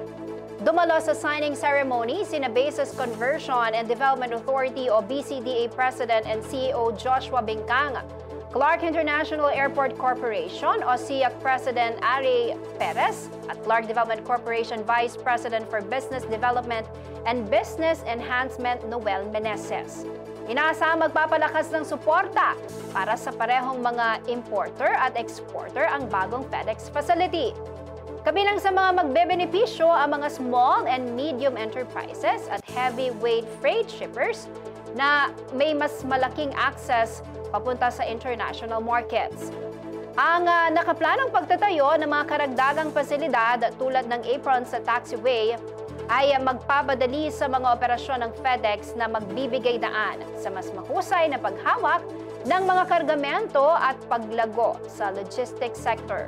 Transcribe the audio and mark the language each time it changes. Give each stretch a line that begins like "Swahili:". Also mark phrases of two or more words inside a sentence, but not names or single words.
Filipino: Dumalo sa
English: signing ceremony
Filipino: sina Bases Conversion and Development Authority o BCDA
English: President and CEO
Filipino: Joshua Bingkang, Clark International Airport Corporation o SIAC President Ari Perez at Clark Development Corporation
English: Vice President for Business Development and Business Enhancement
Filipino: Noel Meneses. Inaasahang magpapalakas ng suporta para sa parehong mga importer at exporter ang bagong FedEx facility. Kabilang sa mga magbebenepisyo ang mga
English: small and medium enterprises
Filipino: at
English: heavyweight freight shippers
Filipino: na may mas malaking access papunta sa
English: international markets.
Filipino: Ang nakaplanong pagtatayo ng mga karagdagang pasilidad tulad ng apron sa taxiway ay magpapadali sa mga operasyon ng FedEx na magbibigay daan sa mas mahusay na paghawak ng mga kargamento at paglago sa
English: logistics sector.